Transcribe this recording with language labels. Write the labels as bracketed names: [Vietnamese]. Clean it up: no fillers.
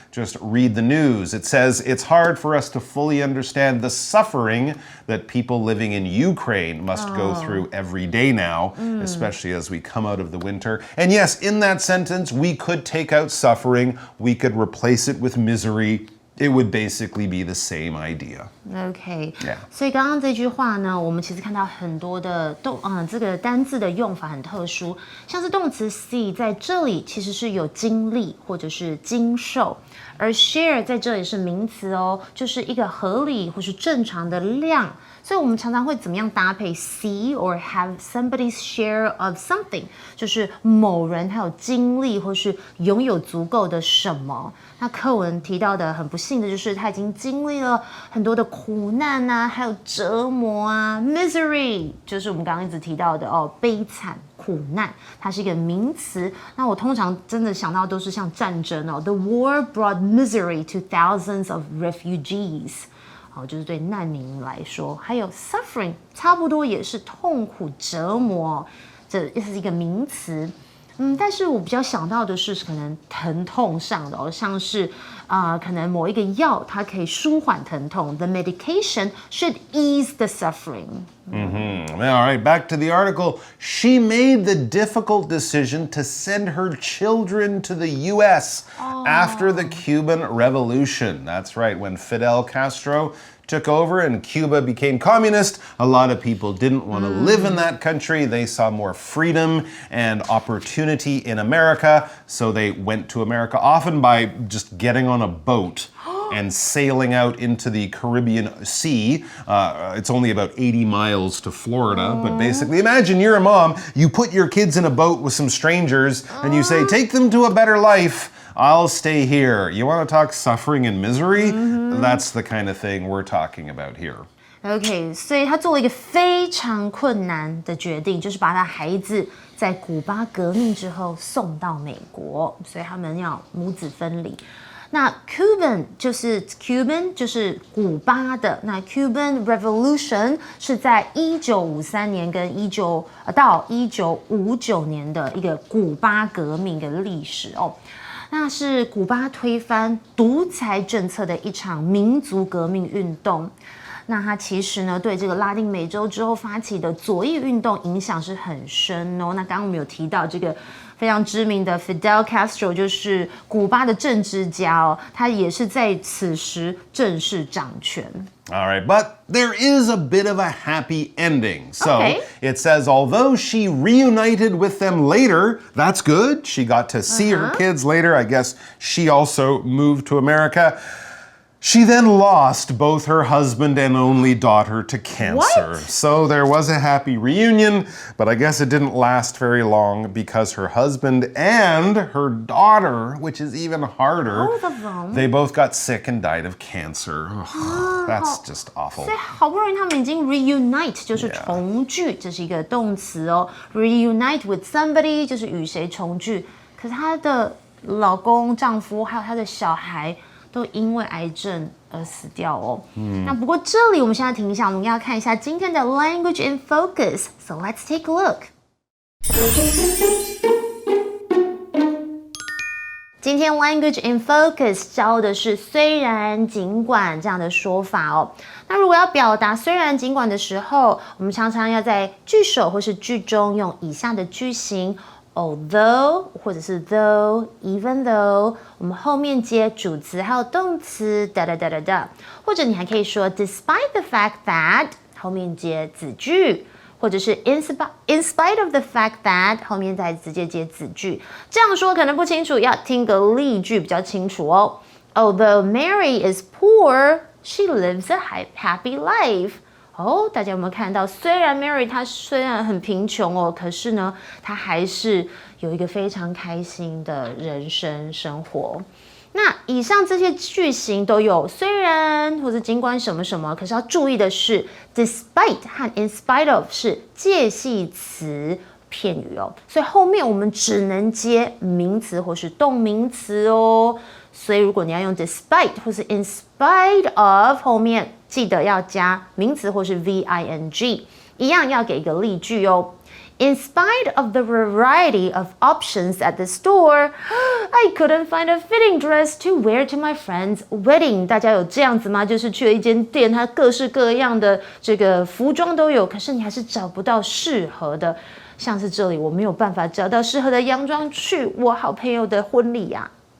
[English] Just read the news. It says it's hard for us to fully understand the suffering that people living in Ukraine must go through every day now, especially as we come out of the winter. And yes, in that sentence, we could take out suffering, we could replace it with misery. It would basically be the same idea. OK， Yeah. [Chinese] 所以刚刚这句话呢，我们其实看到很多的这个单字的用法很特殊，像是动词 see 在这里其实是有经历或者是经受，而 share 在这里是名词就是一个合理或是正常的量。所以我们常常会怎么样搭配 [English] see or have somebody's share of something， [Chinese] 就是某人他有经历或是拥有足够的什么。那课文提到的很不幸的就是他已经经历了很多的苦难啊，还有折磨啊 ，misery 就是我们刚刚一直提到的悲惨。苦难，它是一个名词。那我通常真的想到都是像战争 [English] The war brought misery to thousands of refugees. [Chinese] 好，就是对难民来说，还有 suffering 差不多也是痛苦折磨，这是一个名词。但是我比较想到的是可能疼痛上的哦，像是可能某一个药它可以舒缓疼痛 ， [English] the medication should ease the suffering. All right, back to the article. She made the difficult decision to send her children to the U.S. after the Cuban Revolution. That's right, when Fidel Castro took over and Cuba became communist, a lot of people didn't want to live in that country. They saw more freedom and opportunity in America, so they went to America, often by just getting on a boat and sailing out into the Caribbean Sea. It's only about 80 miles to Florida, but basically imagine you're a mom, you put your kids in a boat with some strangers and you say, take them to a better life. I'll stay here. You want to talk suffering and misery? That's the kind of thing we're talking about here. [Chinese] OK， 所以他做了一个非常困难的决定，就是把他孩子在古巴革命之后送到美国，所以他们要母子分离。那 Cuban 就是古巴的，那 Cuban Revolution 是在1953年跟到1959年的一个古巴革命的历史哦。那是古巴推翻独裁政策的一场民族革命运动。那它其实呢，对这个拉丁美洲之后发起的左翼运动影响是很深哦。那刚刚我们有提到这个非常知名的 Fidel Castro， 就是古巴的政治家哦，他也是在此时正式掌权。 [English] All right, but there is a bit of a happy ending. So it says, although she reunited with them later, that's good. She got to see her kids later. I guess she also moved to America. She then lost both her husband and only daughter to cancer. What? So there was a happy reunion, but I guess it didn't last very long because her husband and her daughter, which is even harder, both of them. They both got sick and died of cancer. That's just awful. [Chinese] 所以好不容易他们已经 reunite， 就是重聚，这是一个动词哦。 [English] reunite with somebody [Chinese] 就是与谁重聚，可是她的老公、丈夫还有她的小孩都因为癌症而死掉哦。那不过这里我们现在停一下，我们要看一下今天的 language in focus. [English] So let's take a look. [Chinese] 今天 language in focus 教的是虽然尽管这样的说法哦。那如果要表达虽然尽管的时候，我们常常要在句首或是句中用以下的句型。 Although 或者是 though, even though， 我们后面接主词还有动词哒哒哒哒哒，或者你还可以说 [English] despite the fact that [Chinese] 后面接子句，或者是 [English] in spite of the fact that [Chinese] 后面再直接接子句。这样说可能不清楚，要听个例句比较清楚哦。 [English] Although Mary is poor, she lives a happy life. [Chinese] 大家有没有看到？虽然 Mary 她虽然很贫穷哦，可是呢，她还是有一个非常开心的人生生活。那以上这些句型都有虽然或者尽管什么什么，可是要注意的是 ，despite 和 in spite of 是介系词片语哦，所以后面我们只能接名词或是动名词哦。所以如果你要用 despite 或是 in spite of 后面记得要加名词或是 VING， 一样要给一个例句哦。 [English] In spite of the variety of options at the store, I couldn't find a fitting dress to wear to my friend's wedding. [Chinese] 大家有这样子吗？就是去了一间店，它各式各样的这个服装都有，可是你还是找不到适合的。像是这里，我没有办法找到适合的洋装去我好朋友的婚礼呀。